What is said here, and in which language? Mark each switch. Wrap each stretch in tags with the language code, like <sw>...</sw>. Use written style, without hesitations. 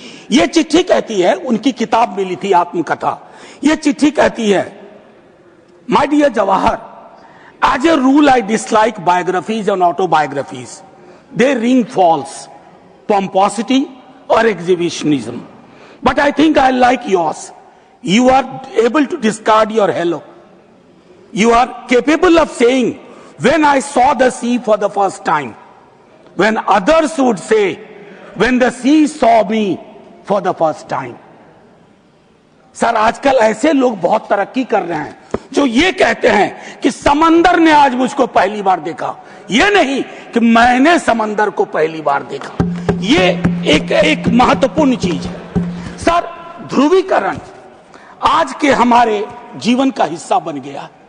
<hi>यह चिट्ठी कहती है, उनकी किताब मिली थी आत्मकथा। यह चिट्ठी कहती है,</hi> <en>My dear Jawahar, as a rule I dislike biographies and autobiographies. They ring false, pomposity or exhibitionism. But I think I like yours. You are able to discard your hello. You are capable of saying, when I saw the sea for the first time, when others would say, when the sea saw me for the first time.</en> <hi>Sir, आजकल ऐसे लोग बहुत तरक्की कर रहे हैं जो ये कहते हैं कि समंदर ने आज मुझको पहली बार देखा, ये नहीं कि मैंने समंदर को पहली बार देखा। ये एक महत्वपूर्ण चीज है। सर, ध्रुवीकरण आज के हमारे जीवन का हिस्सा बन गया।</hi>